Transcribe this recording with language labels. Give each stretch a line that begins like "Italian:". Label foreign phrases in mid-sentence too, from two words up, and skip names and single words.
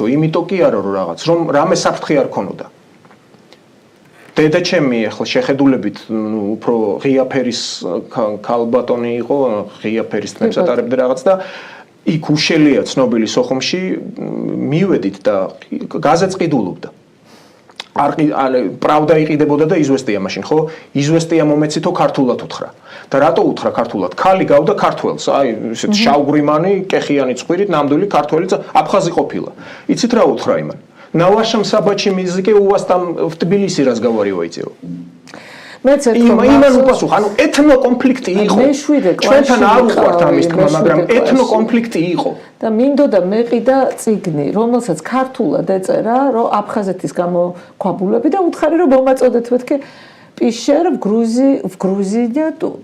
Georgian: იმიტომ კი არა რომ რაღაც, რომ რამე საფრთხე არ ქონოდა. დედაჩემი ახლა შეხედულებით უფრო ღია ფერის ქალბატონი იყო, ღია ფერის თმებს ატარებდა რაღაც და იქ უშელია ცნობილი სოხუმში მივედით და გაზეთს ყიდულობდა. правда იყიდებოდა და იზვესტია მაშინ, ხო? იზვესტია მომეცითო ქართულად უთხრა. და რატო უთხრა ქართულად? ქალი გავდა ქართველს, აი ესეთ შავგვრიმანი, კეხიანი ცხვირით ნამდვილი ქართველი აფხაზი ყოფილა. იცით რა უთხრა იმან?
Russian: На вашем собачьем языке у вас там в Тбилиси разговариваете.
Georgian: იმან უპასუხა, ანუ ეთნოკონფლიქტი იყო. ჩვენთან არ უყვართ ამის თქმა, მაგრამ ეთნოკონფლიქტი იყო. და მინდოდა მეყიდა წიგნი, რომელსაც ქართულად ეწერა, რომ აფხაზეთის გამოქვაბულები და უთხარი რომ მომაწოდეთ მეთქე
Russian: Пещер в Грузии нету.